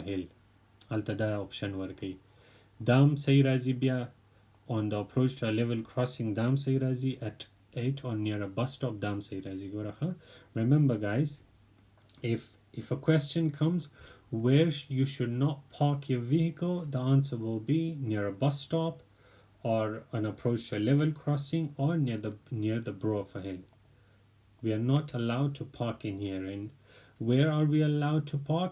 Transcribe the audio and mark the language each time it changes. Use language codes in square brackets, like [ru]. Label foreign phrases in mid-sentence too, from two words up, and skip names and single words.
[en] hill [ps] هلته دا اپشن ورکوي دام صحیح راځي [en] بیا on the approach to a level crossing [ps] دام صحیح راځي [en] at 8 or near a bus stop [ps] دام صحیح راځي ګوره ښه [en] remember guys if a question comes where you should not park your vehicle the answer will be near a bus stop or an approach to a level crossing or near the brow of a hill we are not allowed to park in here and where are we allowed to park?